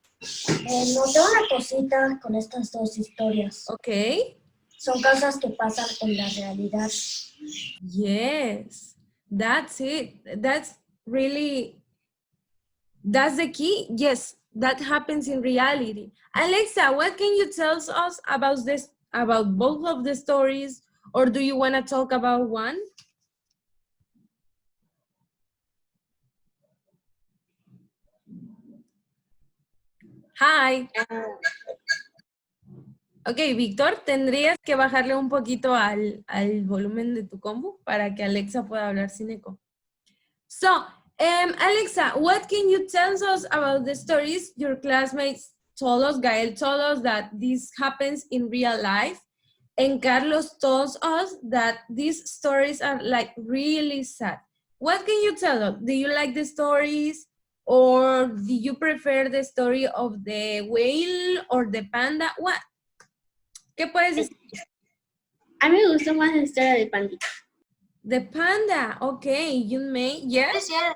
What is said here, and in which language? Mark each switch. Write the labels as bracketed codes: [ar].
[es] Noté una cosita con estas dos historias. [en] Okay. [es] Son cosas que pasan en la realidad. [en] Yes, that's it. That's really, that's the key. Yes, that happens in reality. Alexa, what can you tell us about this, about both of the stories, or do you want to talk about one? Hi. [es] Ok, Víctor, tendrías que bajarle un poquito al volumen de tu compu para que Alexa pueda hablar sin eco. [en] So, Alexa, what can you tell us about the stories your classmates told us? Gael told us that this happens in real life, and Carlos told us that these stories are like really sad. What can you tell us? Do you like the stories? Or do you prefer the story of the whale or the panda? What? [es] ¿Qué puedes decir? A mí me gustó más la historia de Pandita. [en] The panda, okay, you may, yes?